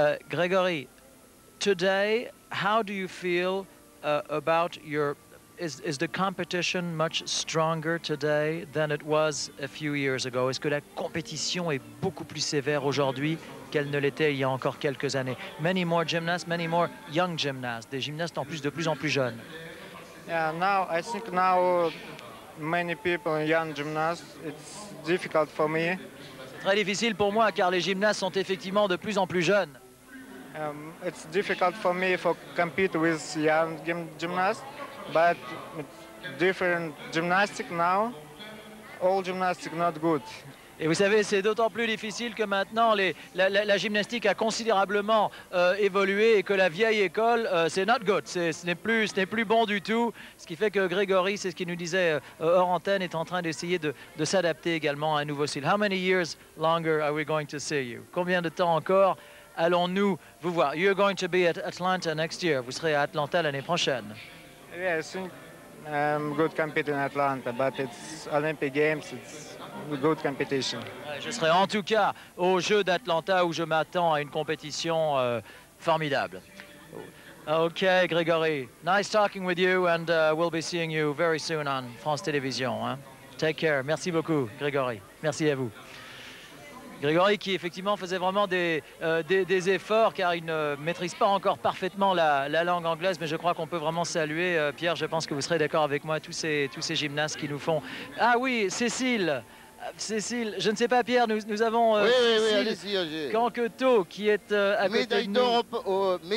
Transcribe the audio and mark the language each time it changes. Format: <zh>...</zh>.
<en>Grégory, today, how do you feel about your... Is the competition much stronger today than it was a few years ago?</en> <fr>Est-ce que la compétition est beaucoup plus sévère aujourd'hui qu'elle ne l'était il y a encore quelques années?</fr> <en>Many more gymnasts, many more young gymnasts,</en> <fr>des gymnastes en plus de plus en plus jeunes.</fr> <en>Yeah, I think now many people, young gymnasts, it's difficult for me.</en> <fr>C'est très difficile pour moi car les gymnastes sont effectivement de plus en plus jeunes.</fr> <en>It's difficult for me to compete with young gymnasts, but it's different gymnastics now. All gymnastics not good.</en> <fr>Et vous savez, c'est d'autant plus difficile que maintenant la gymnastique a considérablement évolué et que la vieille école, c'est</fr> <en>not good,</en> <fr>ce n'est plus bon du tout. Ce qui fait que Grégory, c'est ce qu'il nous disait hors antenne, est en train d'essayer de s'adapter également à un nouveau style.</fr> <en>How many years longer are we going to see you?</en> <fr>Combien de temps encore allons-nous vous voir?</fr> <en>You're going to be at Atlanta next year.</en> <fr>Vous serez à Atlanta l'année prochaine.</fr> <en>Yeah, I think I'm good competing in Atlanta, but it's Olympic Games. It's good competition.</en> <fr>Je serai en tout cas aux Jeux d'Atlanta où je m'attends à une compétition formidable.</fr> <en>Okay, Grégory, nice talking with you, and we'll be seeing you very soon on France Télévisions. Hein? Take care.</en> <fr>Merci beaucoup, Grégory. Merci à vous. Grégory qui effectivement faisait vraiment des efforts car il ne maîtrise pas encore parfaitement la langue anglaise, mais je crois qu'on peut vraiment saluer, Pierre, je pense que vous serez d'accord avec moi, tous ces gymnastes qui nous font... Ah oui, Cécile, je ne sais pas, Pierre, nous avons Cécile Canquetot qui est à côté de nous.</fr>